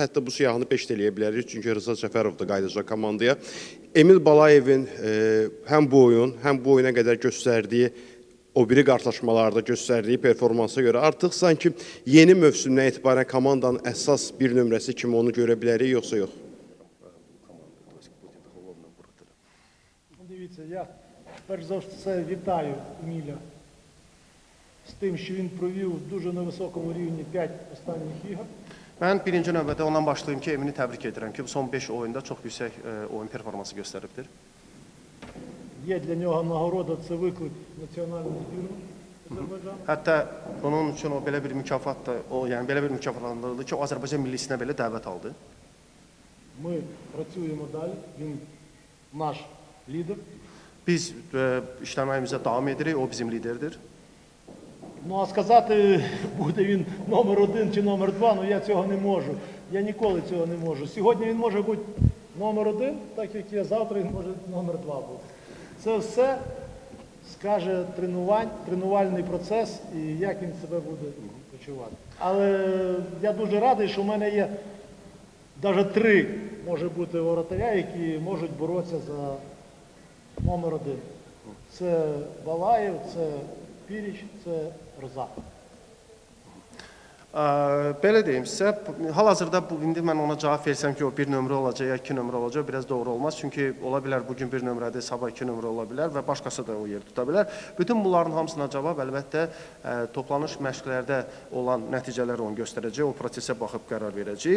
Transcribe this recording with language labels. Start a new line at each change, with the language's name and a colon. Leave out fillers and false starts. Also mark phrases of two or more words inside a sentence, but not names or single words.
Azerbaijani: Hətta bu siyahını 5 eləyə bilərik, çünki Rıza Cəfərov da qayıdacaq komandaya. Emil Balayevin həm bu oyuna qədər göstərdiyi, o biri qarşılaşmalarda göstərdiyi performansa görə artıq sanki yeni mövsümdən etibarən komandanın əsas bir nömrəsi kimi onu görə bilərik, yoxsa yox?
Ukrainian: Дивіться, я перш за все вітаю Еміля з тим, що він провів дуже на високому рівні 5 останніх ігор.
Azerbaijani: Mən birinci növbədə ondan başlayım ki, Emini təbrik edirəm ki, bu son 5 oyunda çox yüksək oyun performansı göstəribdir.
Ukrainian: Є для нього нагорода, це виклик національної збірної Азербайджану.
Azerbaijani: Hətta bunun üçün o belə bir mükafat da, yəni belə bir mükafatlandırıldı ki, o Azərbaycan millisinə belə dəvət aldı.
Ukrainian: Ми працюємо далі, він наш лідер.
Azerbaijani: Biz işləməyimizə davam edirik, o bizim liderdir.
Ukrainian: Ну а сказати, буде він номер 1 чи номер 2, ну я цього не можу. Я ніколи цього не можу. Сьогодні він може бути номер 1, так як я, завтра він може номер 2 бути. Це все скаже тренувальний процес і як він себе буде почувати. Але я дуже радий, що в мене є навіть 3, може бути, воротаря, які можуть боротися за номер 1. Це Балаєв, це Піріч, це Рза.
Azerbaijani: Belə deyim sizə, hal-hazırda indi mən ona cavab versəm ki, o bir nömrə olacaq ya iki nömrə olacaq, biraz doğru olmaz. Çünki ola bilər bugün bir nömrədir, sabah iki nömrə ola bilər və başqası da o yer tuta bilər. Bütün bunların hamısına cavab əlbəttə toplanış məşqlərdə olan nəticələr onu göstərəcək, o prosesə baxıb qərar verəcək.